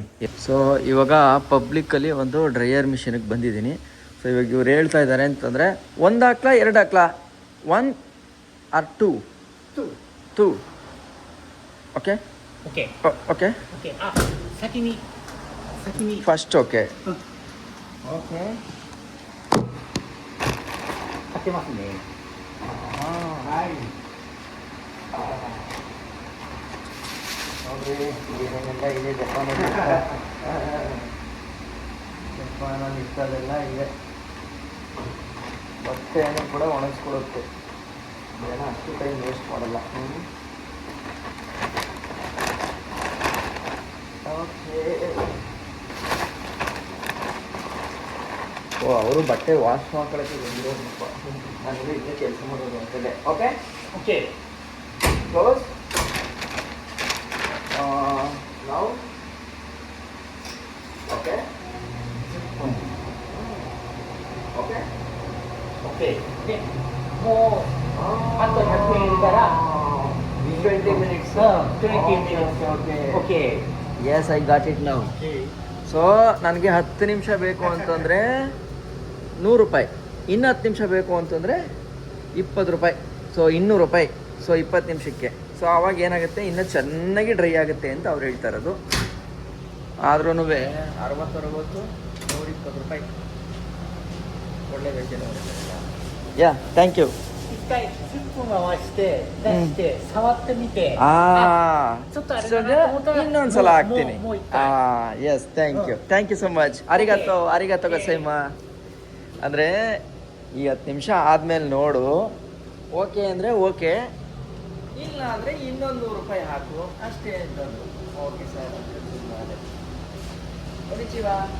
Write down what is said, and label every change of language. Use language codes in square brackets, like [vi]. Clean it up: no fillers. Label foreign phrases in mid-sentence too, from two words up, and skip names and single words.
[kn] ಸೊ ಇವಾಗ ಪಬ್ಲಿಕ್ಕಲ್ಲಿ ಒಂದು ಡ್ರೈಯರ್ ಮಿಷಿನಿಗೆ ಬಂದಿದ್ದೀನಿ. ಸೊ ಇವಾಗ ಇವ್ರು ಹೇಳ್ತಾ ಇದ್ದಾರೆ ಅಂತಂದರೆ 1 ಹಾಕ್ಲಾ 2 ಹಾಕ್ಲಾ, 1 or 2? 2. ಓಕೆ [en] Okay. ಓಕೆ Okay. Sakini. first okay okay [ja] 買ってますね。はい。 [kn] ನೋಡ್ರಿ ಏನೇನೆಲ್ಲ ಇದೆ ಜಪಾನಲ್ಲಿ. ಜಪಾನಲ್ಲಿ ಇಷ್ಟದೆಲ್ಲ ಇದೆ. ಬಟ್ಟೆಯನ್ನು ಕೂಡ ಒಣಗಿಸ್ಕೊಡುತ್ತೆ. ಏನೋ ಅಷ್ಟು [en] time waste [kn] ಮಾಡಲ್ಲ. ಓಕೆ. ಓ ಅವರು ಬಟ್ಟೆ ವಾಶ್ ಮಾಡ್ಕೊಳ್ಳೋಕ್ಕೆ ಬಂದಿರೋದಪ್ಪ. ನಾನು ಇಲ್ಲೇ ಕೆಲಸ ಮಾಡೋದು ಅಂತಲೇ. ಓಕೆ [en] Okay. ಕ್ಲೋಸ್. Now, okay. Okay. [ja] Okay. Okay. もうあと100円から [en] 20 minutes. 20 minutes. Okay. Okay. Yes, I got it now. [kn] ಸೊ ನನಗೆ 10 ನಿಮಿಷ ಬೇಕು ಅಂತಂದರೆ 100 ರೂಪಾಯಿ. ಇನ್ನು 10 ನಿಮಿಷ ಬೇಕು ಅಂತಂದರೆ 20 ರೂಪಾಯಿ. ಸೊ 200 ರೂಪಾಯಿ. ಸೊ 20 ನಿಮಿಷಕ್ಕೆ. ಸೊ ಆವಾಗ ಏನಾಗುತ್ತೆ, ಇನ್ನೂ ಚೆನ್ನಾಗಿ ಡ್ರೈ ಆಗುತ್ತೆ ಅಂತ ಅವ್ರು ಹೇಳ್ತಾ ಇರೋದು. ಆದ್ರೂ 60-60 120 ರೂಪಾಯಿ. ಒಳ್ಳೆ ವೆಜ್ಜಲ್ಲಿ [en] ya thank you. [ja] 一回10分回して出して触ってみて。ちょっとあれだなと思ったら [kn] ಇನ್ನೊಂದ್ಸಲ ಹಾಕ್ತೀನಿ. [ja] もう一回。 [en] yes thank you so much. [ja] ありがとうございます. [kn] ಅಂದರೆ ಈ 10 ನಿಮಿಷ ಆದಮೇಲೆ ನೋಡು, ಓಕೆ ಅಂದರೆ ಓಕೆ, ಇಲ್ಲ ಅಂದರೆ ಇನ್ನೊಂದು 100 ರೂಪಾಯಿ ಹಾಕು ಅಷ್ಟೇ ಅಂತಂದು. ಓಕೆ ಸರ್ ಒರಿಚಿವಾ.